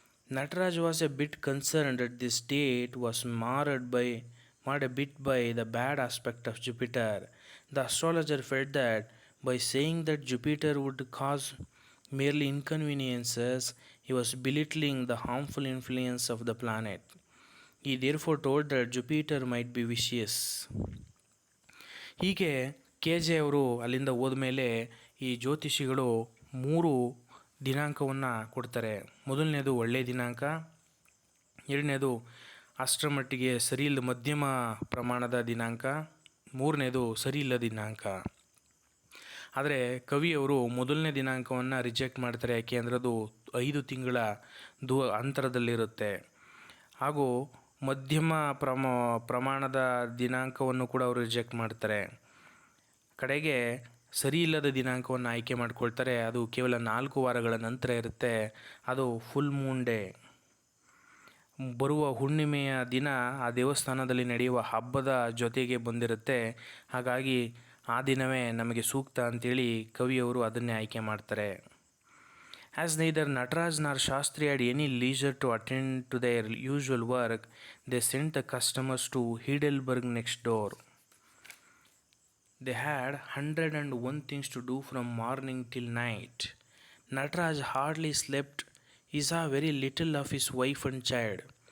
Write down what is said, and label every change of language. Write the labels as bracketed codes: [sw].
[en] Nataraj was a bit concerned that this date was marred a bit by the bad aspect of Jupiter. The astrologer felt that by saying that Jupiter would cause merely inconveniences, he was belittling the harmful influence of the planet. He therefore told that Jupiter might be vicious. [kn] ಹೀಗೆ K J ಅವರು ಅಲ್ಲಿಂದ ಹೋದ್ಮೇಲೆ ಈ ಜ್ಯೋತಿಷಿಗಳು 3 ದಿನಾಂಕವನ್ನು ಕೊಡ್ತಾರೆ. ಮೊದಲನೇದು ಒಳ್ಳೆಯ ದಿನಾಂಕ, ಎರಡನೇದು ಅಷ್ಟರ ಮಟ್ಟಿಗೆ ಸರಿಯಿಲ್ಲ ಮಧ್ಯಮ ಪ್ರಮಾಣದ ದಿನಾಂಕ, ಮೂರನೇದು ಸರಿಯಿಲ್ಲ ದಿನಾಂಕ. ಆದರೆ ಕವಿಯವರು ಮೊದಲನೇ ದಿನಾಂಕವನ್ನು ರಿಜೆಕ್ಟ್ ಮಾಡ್ತಾರೆ. ಯಾಕೆ ಅಂದರೆ ಅದು 5 ತಿಂಗಳ ಅಂತರದಲ್ಲಿರುತ್ತೆ. ಹಾಗೂ ಮಧ್ಯಮ ಪ್ರಮಾಣದ ದಿನಾಂಕವನ್ನು ಕೂಡ ಅವರು ರಿಜೆಕ್ಟ್ ಮಾಡ್ತಾರೆ. ಕಡೆಗೆ ಸರಿ ಇಲ್ಲದ ದಿನಾಂಕವನ್ನು ಆಯ್ಕೆ ಮಾಡ್ಕೊಳ್ತಾರೆ. ಅದು ಕೇವಲ 4 ವಾರಗಳ ನಂತರ ಇರುತ್ತೆ. ಅದು [en] full moon day, [kn] ಬರುವ ಹುಣ್ಣಿಮೆಯ ದಿನ ಆ ದೇವಸ್ಥಾನದಲ್ಲಿ ನಡೆಯುವ ಹಬ್ಬದ ಜೊತೆಗೆ ಬಂದಿರುತ್ತೆ. ಹಾಗಾಗಿ ಆ ದಿನವೇ ನಮಗೆ ಸೂಕ್ತ ಅಂತೇಳಿ ಕವಿಯವರು ಅದನ್ನೇ ಆಯ್ಕೆ ಮಾಡ್ತಾರೆ. [en] As neither Nataraj nor Shastri had any leisure to attend to their usual work, they sent the customers to Heidelberg next door. They had 101 things to do from morning till night. Nataraj hardly slept. He saw very little of his wife and child.